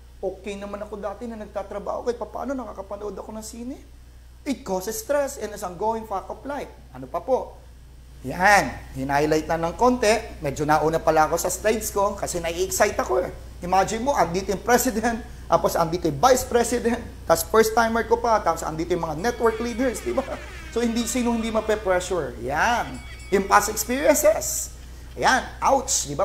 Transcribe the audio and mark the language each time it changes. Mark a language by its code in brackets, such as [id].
[tl] Okay naman ako dati na nagtatrabaho kahit paano nakakapanood ako ng sine. [en] It causes stress and is ongoing fact of life. [tl] Ano pa po? Yan. Hinighlight na ng konti. Medyo nauna pala ako sa slides ko kasi nai-excite ako eh. Imagine mo, andito yung president, tapos andito yung vice president, tapos first timer ko pa, tapos andito yung mga network leaders, di ba? So, sino hindi mape-pressure? Yan. Yung past experiences. Yan. Ouch. Di ba?